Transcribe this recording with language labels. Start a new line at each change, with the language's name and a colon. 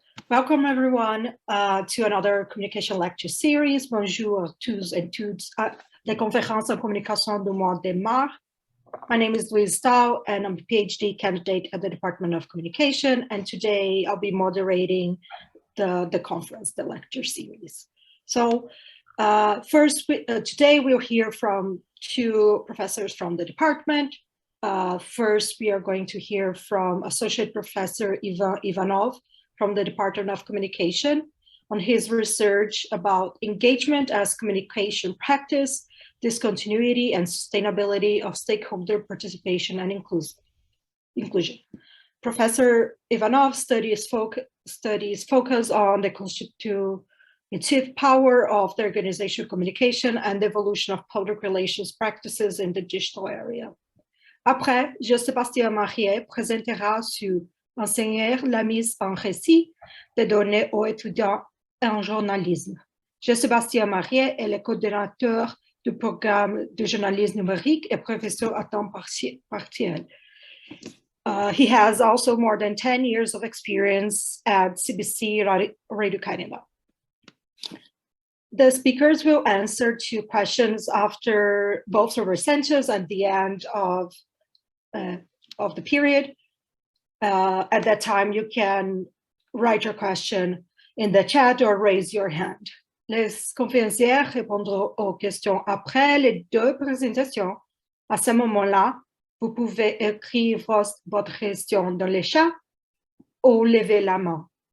English: Welcome everyone to another communication lecture series.
French: Bonjour tous et toutes. La conférence en communication du mois démarre.
English: My name is Louise Stau and I'm a PhD candidate at the Department of Communication. And today I'll be moderating the conference, the lecture series. So today we'll hear from two professors from the department. First, we are going to hear from Associate Professor Ivan Ivanov from the Department of Communication on his research about engagement as communication practice, discontinuity and sustainability of stakeholder participation and inclusion. Professor Ivanov studies focus on the constitutive power of the organizational communication and the evolution of public relations practices in the digital area.
French: Après, Jean-Sébastien Mariet présentera sur enseigner la mise en récit des données aux étudiants en journalisme. Jean-Sébastien Mariet est le coordinateur du programme de journalisme numérique et professeur à temps partiel.
English: He has also more than 10 years of experience at CBC Radio Canada. The speakers will answer two questions after both server sessions at the end of the period. At that time, you can write your question in the chat or raise your hand.
French: Les conférenciers répondront aux questions après les deux présentations. À ce moment-là, vous pouvez écrire votre question dans le chat ou lever la main.